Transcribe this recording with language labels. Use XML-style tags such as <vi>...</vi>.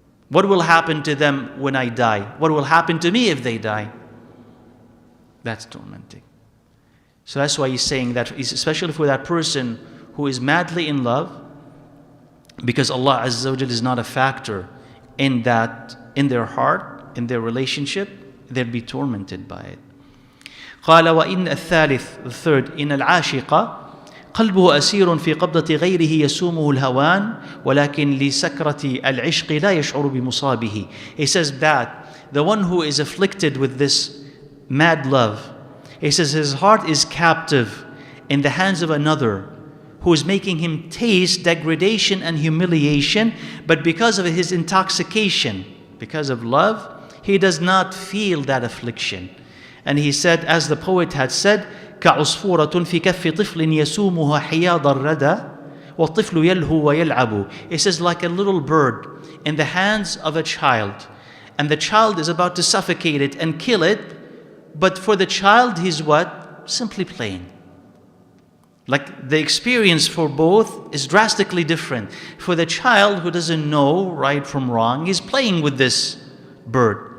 <en>What will happen to them when I die? What will happen to me if they die? That's tormenting. So that's why he's saying that, especially for that person who is madly in love, because Allah Azza wa Jal is not a factor in their heart, in their relationship, they'll be tormented by it.</en> <ar>قال وإن الثالث,</ar> <en>the third,</en> <ar>إن العاشق قلبه أسير في قبضة غيره يسومه الهوان ولكن لسكرة العشق لا يشعر بمصابه.</ar> <en>He says that the one who is afflicted with this mad love, he says his heart is captive in the hands of another who is making him taste degradation and humiliation, but because of his intoxication, because of love, he does not feel that affliction. And he said, as the poet had said,</en> <ar>كعصفورة في كف طفل يسومها حياض الردى والطفل يلهو ويلعب.</ar> <en>It says, like a little bird in the hands of a child, and the child is about to suffocate it and kill it, but for the child he's what? Simply playing. Like the experience for both is drastically different. For the child who doesn't know right from wrong, he's playing with this bird.</en>